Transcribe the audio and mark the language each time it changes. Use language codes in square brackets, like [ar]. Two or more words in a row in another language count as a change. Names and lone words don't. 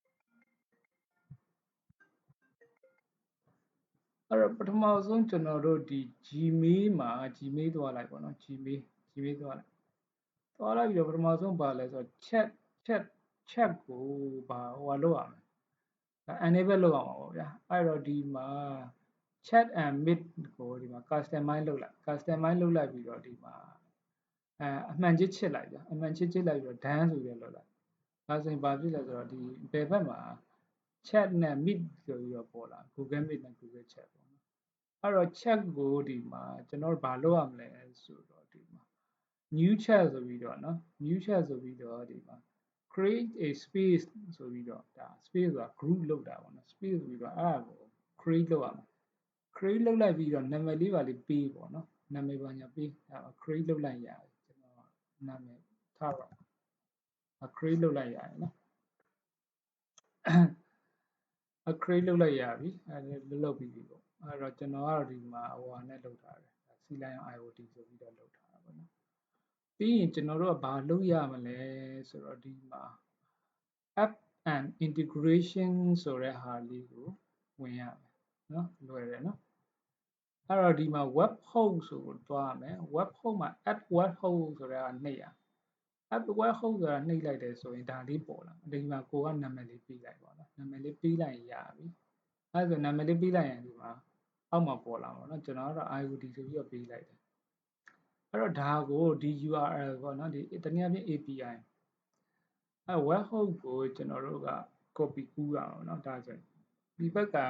[my] အဲ့တော့ပထမဆုံးကျွန်တော်တို့ဒီ Gmail မှာ Gmail သွားလိုက်ပေါ့နော် Gmail သွားလိုက်ပြီးတော့ပထမဆုံးပါလဲဆိုတော့ chat ကိုဘာဟိုလုပ်ရမလဲ enable လုပ်အောင်ပါဗျာအဲ့တော့ဒီမှာ [en] chat and meet [my] ကိုဒီမှာ customize လုပ်လိုက်ပြီးတော့ဒီမှာအမှန်ချစ်လိုက်ဗျာအမှန်ချစ်လိုက်ပြီးတော့ done ဆိုပြီးလုပ်လိုက်ဒါဆိုရင်ဘာဖြစ်လဲဆိုတော့ဒီဘယ်ဘ က်မှာ chat နဲ့ meet ဆိုပြီးတော့ပေါ်လာ Google Meet နဲ့ Google Chat ပေါ့နော်အဲ့တော့ chat ကိုဒီမှာကျွန်တော်ဘာလုပ်ရမလဲဆိုတော့ဒီမှာ [en] new chat [my] ဆိုပြီးတော့နော် [en] new chat [my] ဆိုပြီးတော့ဒီမှာ [en] create a space [my] ဆိုပြီးတော့ဒါ space ဆိုတာ group လုပ်တာပေါ့နော် space ဆိုပြီးတော့အဲ့ဒါကို create လုပ်ရမယ် create လုပ်လိုက်ပြီးတော့နာမည်လေးပါလေးပေးပေါ့နော်နာမည်ပါညာပေးအဲ့ create လုပ်လိုက်ရတယ်ကျွန်တော်နာမည်ထားတော့ create လုပ်လိုက်ရတယ်နော် create လုပ်လိုက်ရပြီအဲလုပ်ပြီးပြီပေါ့အဲ့တော့ကျွန်တော်ကတော့ဒီမှာဟိုဟာနဲ့လုပ်ထားတယ် C-Line IoT ဆိုပြီးတော့လုပ်ထားတာပေါ့နော်ပြီးရင်ကျွန်တော်တို့ကဘာလုပ်ရမ လဲဆိုတော့ဒီမှာ [en] app and integration [my] ဆိုတဲ့ဟာလေးကိုဝင်ရမယ်နော်လွယ်တယ်နော်အဲ့တော့ဒီမှာ [en] web host [my] ဆိုကိုတွားရမယ် [en] web host [my] မှာ [en] add web host [my] ဆိုတဲ့ဟာနှိပ်ရ [en] app web host [my] ဆိုတာနှိပ်လိုက်တယ်ဆိုရင်ဒါလေးပေါ်လာဒီမှာကိုကနာမည်လေးပေးလိုက်ပါတော့နာမည်လေးပေးလိုက်ရပြီအဲ့ဆိုနာမည်လေးပေးလိုက်ရင်ဒီမှာအောက်မှာပေါ်လာပါတော့ကျွန်တော်ကတော့ IoT ဆိုပြီးတော့ပေးလိုက်တယ်အဲ့တော့ဒါကိုဒီ URL ပေါ့နော်ဒီတနည်းအားဖြင့် API အဲ [en] web host [my] ကိုကျွန်တော်တို့က copy ကူးရအောင်เนาะဒါဆိုရင်ဒီဘက်က